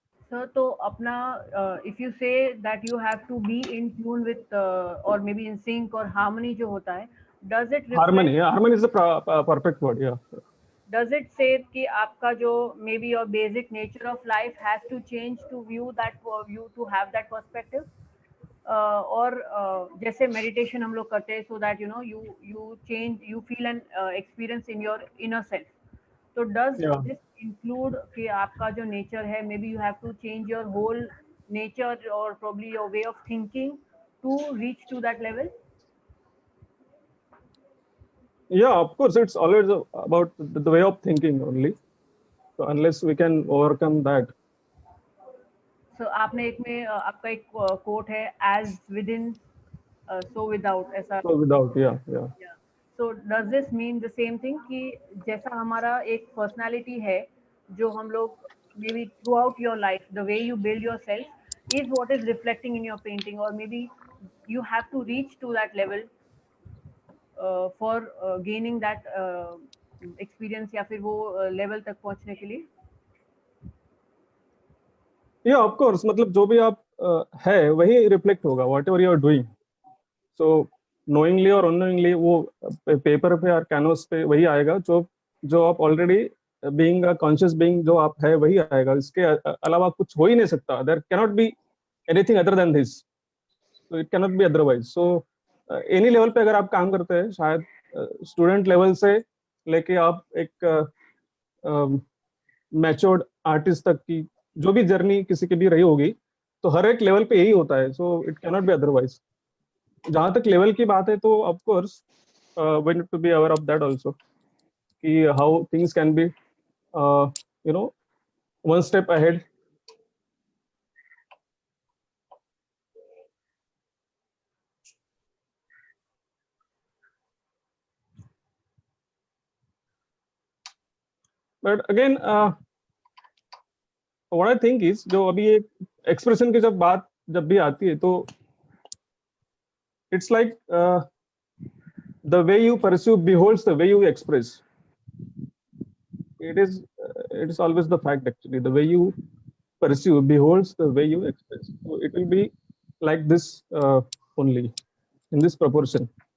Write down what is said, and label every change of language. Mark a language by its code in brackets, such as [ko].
[hi] Sir तो अपना [en] if you say that you have to be in tune with और may be in sync और harmony [hi] जो होता है, [en] Does it Harmony, yeah, harmony is the perfect word, yeah. Does it say [hi] कि आपका जो [en] maybe your basic nature of life has to change to view that you to have that perspective, [hi] और जैसे meditation हम लोग करते हैं [en] So that you know you change, you feel an experience in your inner self, तो does Yeah. This include [hi] कि आपका जो नेचर है [en] Maybe you have to change your whole nature और probably your way of thinking to reach to that level? Yeah, of course, it's always about the way of thinking only. So unless we can overcome that. [hi] So आपने एक में आपका एक coat है [en] as within so without, [hi] ऐसा. [en] So without, yeah. Yeah. So does this mean the same thing [hi] कि जैसा हमारा एक personality है जो हम लोग [en] maybe throughout your life the way you build yourself is what is reflecting in your painting, or maybe you have to reach to that level for gaining that experience [hi] या फिर वो level तक पहुंचने के लिए? [en] Yeah, of course, [hi] मतलब जो भी आप है वही रिफ्लेक्ट होगा, [en] whatever you are doing. So knowingly or unknowingly [hi] वो पेपर पे और कैनवस पे वही आएगा जो आप [en] already being a conscious being [hi] जो आप है वही आएगा. इसके अलावा कुछ हो ही नहीं सकता. [en] There can not be anything other than this. So it can not be otherwise. [hi] So any level पे अगर आप काम करते हैं, शायद स्टूडेंट लेवल से लेके आप एक मैच्योर्ड आर्टिस्ट तक की जो भी जर्नी किसी की भी रही होगी, तो हर एक लेवल पे यही होता है. [en] So it can not be otherwise. [hi] जहां तक लेवल की बात है तो [en] Of course we need to be aware of that also कि how things can be you know one step ahead. But again what I think is, [hi] जो अभी एक एक्सप्रेशन की जब भी आती है तो [en] it's like the way you pursue beholds the way you express. It is always the fact, actually. The way you pursue beholds the way you express. So it will be like this only, in this proportion.